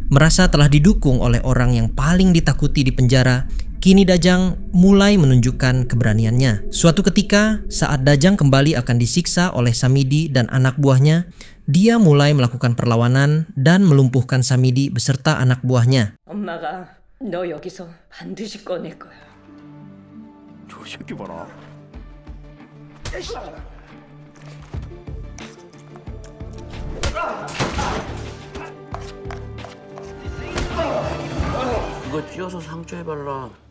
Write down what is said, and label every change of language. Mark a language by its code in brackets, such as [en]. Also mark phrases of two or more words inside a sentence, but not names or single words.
[id] Merasa telah didukung oleh orang yang paling ditakuti di penjara, kini Dajang mulai menunjukkan keberaniannya. Suatu ketika, saat Dajang kembali akan disiksa oleh Samidi dan anak buahnya, dia mulai melakukan perlawanan dan melumpuhkan Samidi beserta anak buahnya. [ko] 엄마가 너 여기서 반드시 꺼낼 거야. 저 새끼 봐라. 이거 찧어서 상처에 발라.